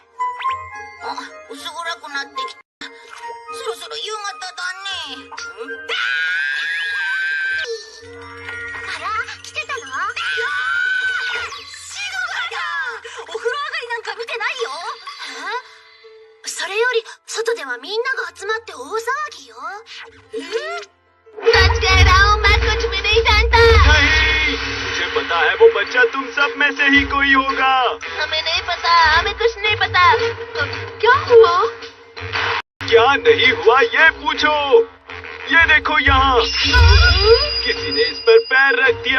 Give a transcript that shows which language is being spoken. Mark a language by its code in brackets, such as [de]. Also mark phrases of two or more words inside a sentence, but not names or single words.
[ja] 薄暗くなってきた。そろそろ夕方だね。あら、来てたの？シドガだ。お風呂上がりなんか見てないよ。それより外ではみんなが集まって大騒ぎよ。 [hi] सच कह रहा हूँ, मैं कुछ भी नहीं जानता। नहीं, मुझे पता है वो बच्चा तुम सब में से ही कोई होगा। हमें नहीं पता, हमें कुछ नहीं पता। क्या हुआ? क्या नहीं हुआ ये पूछो। ये देखो यहाँ, किसी ने इस पर पैर रख दिया।